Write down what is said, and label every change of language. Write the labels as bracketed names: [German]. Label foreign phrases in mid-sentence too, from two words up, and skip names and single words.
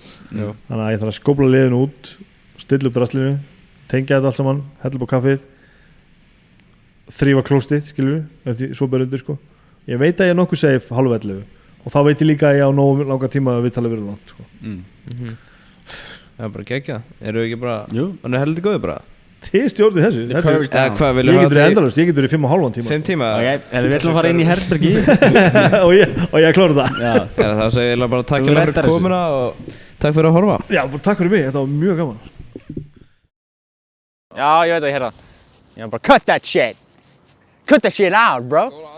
[Icelandic] Þannig að ég þarf að skópla liðinu út, stilla upp draslinu, tengja þetta allt saman, hella upp á kaffið, þrífa klóstið, skilur við, svo ber undir, sko. Ég veit að ég nokkuð safe 10:30 og þá veit ég líka að ég á nógu langa tíma að viðtalið verið langt, sko. Það er bara geggjað. Eru ekki bara, Jú. hann heldur góður bara. Þið stjórnið þessu. [English] The curve's down. [Icelandic] Hvað, Ég viljum getur hafa endalaust, ég getur í 5,5 tíma. 5 tíma? Við ætlum að fara inn í herbergi. og ég klára það. Já, þá segir ég bara takk Þú fyrir reddar þessu. komuna og takk fyrir að horfa. Já, bara takk fyrir mig, þetta var mjög gaman. Já, ég veit að ég heyrða. Ég var bara [English] cut that shit out, bro.